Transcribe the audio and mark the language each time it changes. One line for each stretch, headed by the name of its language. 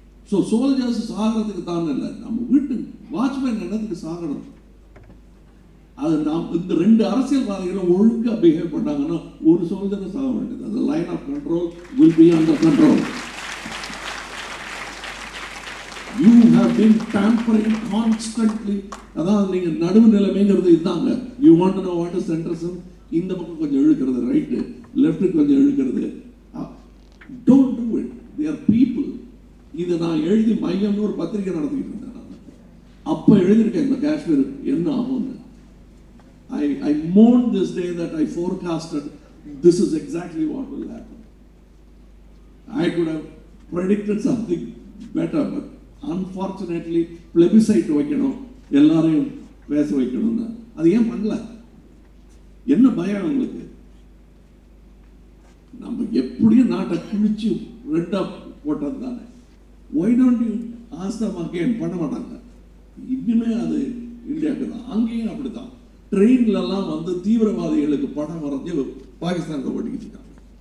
Tamil: So soldiers சாகிறதுக்கு தான் இல்லை, நம்ம வீட்டு வாட்ச்மேன் என்னதுக்கு சாகணும். அது நாம் இந்த 2 அரசியல்வாதிகளும் ஒழுங்கா பிஹேவ் பண்ணாங்கன்னா ஒரு சோல்ஜரும் சாக வேண்டியது.
English: அந்த line of control will be under control. You have been tampering constantly.
Tamil: அதான் நீங்க நடுவு நிலைமைங்கிறது இதுதாங்க.
English: You want to know what is centrism?
Tamil: இந்த பக்கம் கொஞ்சம் இழுக்கிறது, ரைட்டு லெஃப்ட் கொஞ்சம் இழுக்கிறது.
English: Don't do it. They are people.
Tamil: இதை நான் எழுதி மையம்னு ஒரு பத்திரிகை நடத்திக்கிட்டு இருந்தேன். அப்ப எழுதியிருக்கேன் இந்த காஷ்மீர் என்ன ஆகும்னு.
English: I mourned this day that I forecasted this is exactly what will happen. I could have predicted something better, but unfortunately plebiscite
Tamil: வைக்கணும், எல்லாரையும் பேச வைக்கணும்னு அது ஏன் பண்ணல? என்ன பயம் உங்களுக்கு? நம்ம எப்படியும் நாட்டை கிழிச்சு ரெண்டா போட்டது தானே.
English: Why don't you ask them again?
Tamil: பண்ண மாட்டாங்க. இன்னுமே அது இந்தியாவுக்கு தான், அங்கேயும் அப்படித்தான். ட்ரெயின்ல எல்லாம் வந்து தீவிரவாதிகளுக்கு படம் வரைஞ்சு பாகிஸ்தானில் ஓட்டிக்கிட்டு இருக்காங்க.